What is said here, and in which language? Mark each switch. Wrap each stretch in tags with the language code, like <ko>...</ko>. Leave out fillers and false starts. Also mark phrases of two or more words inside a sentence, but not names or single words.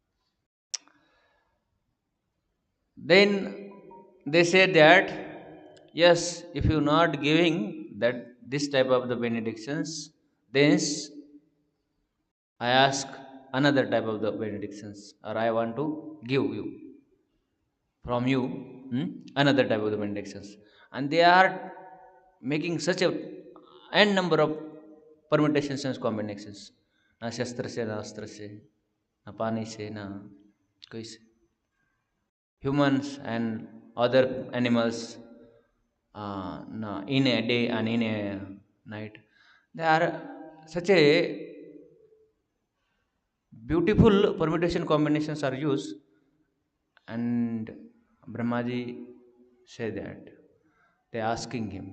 <en>Then they say that yes, if you not giving that this type of the benedictions, then I ask another type of the benedictions, or I want to give you from you another type of the benedictions. And they are making such a n number of permutations and combinations.</en> <hi>न शस्त्र से, न अस्त्र से, न पानी से, न कोई से.</hi> <en>Humans and other animals in a day and in a night. They are such a beautiful permutation combinations are used, and Brahmaji said that they asking him.</en>